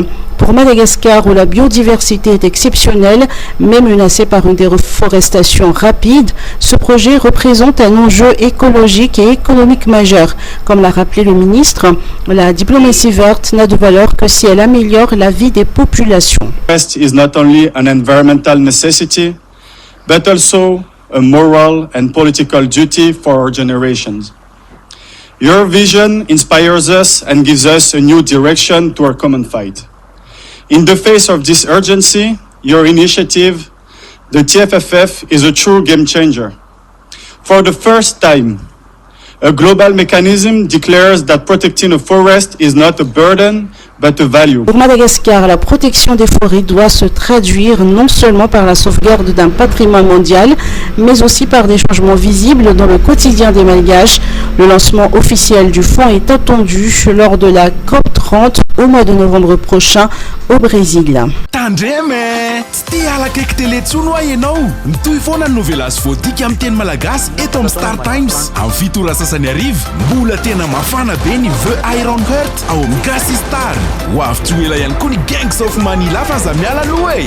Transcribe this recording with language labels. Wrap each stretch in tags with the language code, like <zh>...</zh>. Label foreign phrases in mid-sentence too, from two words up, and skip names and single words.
<fr>Pour Madagascar, où la biodiversité est exceptionnelle, mais menacée par une déforestation rapide, ce projet représente un enjeu écologique et économique majeur. Comme l'a rappelé le ministre, la diplomatie verte n'a de valeur que si elle améliore la vie des populations.</fr> <en>Forest is not only an environmental necessity, but also a moral and political duty for our generations. Your vision inspires us and gives us a new direction to our common fight. In the face of this urgency, your initiative, the TFFF, is a true game changer. For the first time, a global mechanism declares that protecting a forest is not a burden, but a value.</en> <fr>Pour Madagascar, la protection des forêts doit se traduire non seulement par la sauvegarde d'un patrimoine mondial, mais aussi par des changements visibles dans le quotidien des Malgaches. Le lancement officiel du fonds est attendu lors de la COP30 au mois de novembre prochain au Brésil.</fr> <mg>Tandreme, tsy alakaiky télé tsono a ianao. Mitohy foana ny novela sy voadika amin'ny teny malagasy eto amin'ny Star Times. Amin'ny fito ora sasany arivo, mbola tena mafana be ny The Iron Heart ao amin'ny Gasy Star. Ho avy tsy ho ela ihany koa ny Gangs of Manila fa aza miala aloha e.</mg>